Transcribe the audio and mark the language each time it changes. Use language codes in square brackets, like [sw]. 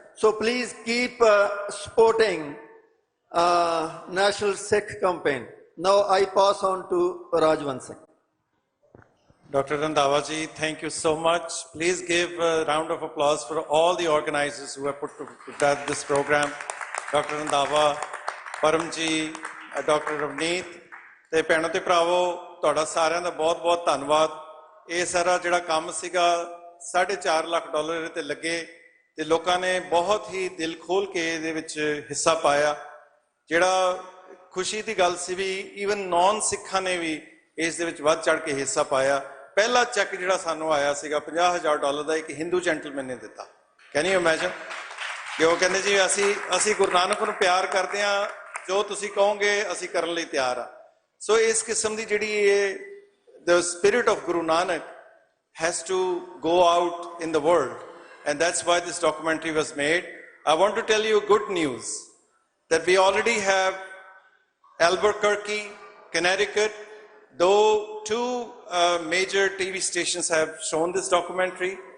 [en] So please keep supporting National Sikh Campaign. Now I pass on to Rajvansh Singh. Dr. Randhawa ji, thank you so much. Please give a round of applause for all the organizers who have put together this program. Dr. Randhawa, Param ji, Dr. [pa] Ravneet, ਤੇ ਭੈਣੋ ਤੇ ਭਰਾਵੋ ਤੁਹਾਡਾ ਸਾਰਿਆਂ ਦਾ ਬਹੁਤ ਬਹੁਤ ਧੰਨਵਾਦ। ਇਹ ਸਾਰਾ ਜਿਹੜਾ ਕੰਮ ਸੀਗਾ $4.5 ਲੱਖ ਤੇ ਲੱਗੇ ਤੇ ਲੋਕਾਂ ਨੇ ਬਹੁਤ ਹੀ ਦਿਲ ਖੋਲ ਕੇ ਇਹਦੇ ਵਿੱਚ ਹਿੱਸਾ ਪਾਇਆ। ਜਿਹੜਾ ਖੁਸ਼ੀ ਦੀ ਗੱਲ ਸੀ ਵੀ [en] even non [pa] ਸਿੱਖਾਂ ਨੇ ਵੀ ਇਸ ਦੇ ਵਿੱਚ ਵੱਧ ਚੜ ਕੇ ਹਿੱਸਾ ਪਾਇਆ। ਪਹਿਲਾ ਚੈੱਕ ਜਿਹੜਾ ਸਾਨੂੰ ਆਇਆ ਸੀਗਾ $50,000 ਦਾ ਇੱਕ ਹਿੰਦੂ ਜੈਂਟਲਮੈਨ ਨੇ ਦਿੱਤਾ। [en] can you imagine [pa] ਕਿ ਉਹ ਕਹਿੰਦੇ ਜੀ ਅਸੀਂ ਗੁਰੂ ਨਾਨਕ ਨੂੰ ਪਿਆਰ ਕਰਦੇ ਹਾਂ, ਜੋ ਤੁਸੀਂ ਕਹੋਗੇ ਅਸੀਂ ਕਰਨ ਲਈ ਤਿਆਰ ਆ। ਸੋ ਇਸ ਕਿਸਮ ਦੀ ਜਿਹੜੀ ਇਹ [en] the spirit of Guru Nanak has to go out in the world, and that's why this documentary was made. I want to tell you good news that we already have Albuquerque, Connecticut, though two major TV stations have shown this documentary.